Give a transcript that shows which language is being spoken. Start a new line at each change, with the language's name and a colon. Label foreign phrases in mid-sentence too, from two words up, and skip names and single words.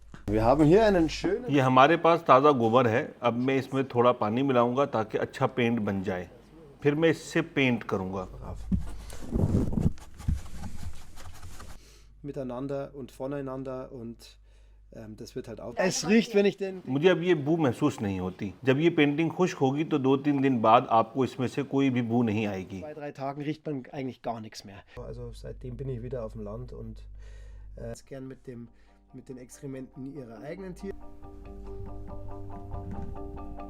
German: Wir haben hier einen schönen...
Hindi: ये हमारे पास ताज़ा गोबर है। अब मैं इसमें थोड़ा पानी मिलाऊंगा ताकि अच्छा पेंट बन जाए। फिर मैं इससे पेंट करूंगा।
German: Miteinander und voneinander und das wird halt auch... Es riecht, wenn ich den...
Hindi: मुझे अब ये बू महसूस नहीं होती। जब ये पेंटिंग खुश्क होगी तो 2-3 दिन बाद आपको इसमें से कोई भी बू नहीं आएगी।
German: 2-3 Tagen riecht man eigentlich gar nichts mehr. Also seitdem bin ich wieder auf dem Land und gern mit den Exkrementen ihrer eigenen Tiere.